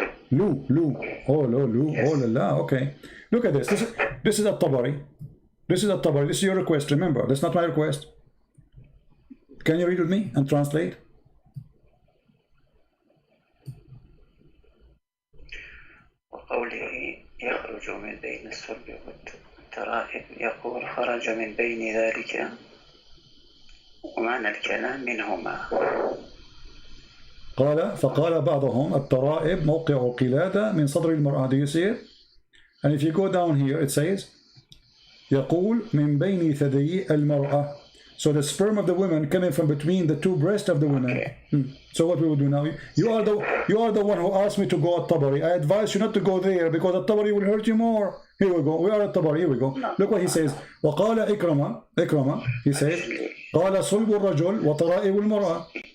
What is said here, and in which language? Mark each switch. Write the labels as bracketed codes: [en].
[en] Lou. Oh, Lou. Yes. Oh, la. Okay. Look at this. This is At-Tabari. This is your request. Remember, that's not my request. Can you read with me and translate? [ar] وقوله يخرج من بين الصلب والترائب يقول خرج من بين ذلك ومعنى الكلام منهما. فقال بعضهم الترائب موقع قلادة من صدر المرأة. [en] Do you see it? And if you go down here, it says [ar] يقول من بين ثديي المرأة. [en] So the sperm of the woman coming from between the two breasts of the woman. Okay. So what we will do now? You are the one who asked me to go at Tabari. I advise you not to go there because at Tabari will hurt you more. Here we go. We are at Tabari. Here we go. Look what he says. [ar] وقال إكرمة. [en] He says [ar] قال صلب الرجل وطرائب المرأة.